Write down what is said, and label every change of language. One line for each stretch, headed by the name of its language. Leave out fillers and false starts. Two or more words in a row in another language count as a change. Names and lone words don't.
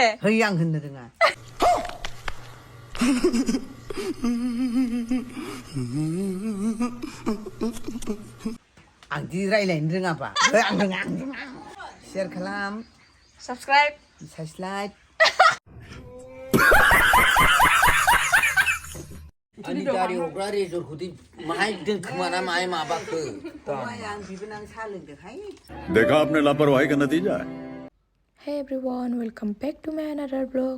Bodo: है आं होननो रोङा आं दि रायलायनो रोङाबा आं रोङा शेयार खालाम Subscribe साबस्क्राइब आंनि गारि हग्रा रेजरखौदि माहाय दोनखोमाना माहाय माबाखो आं बिबोनां साहा लोंदोंहाय
Hindi: देखा आपने लापरवाही का नतीजा है
English: Hey everyone, welcome back to my another vlog.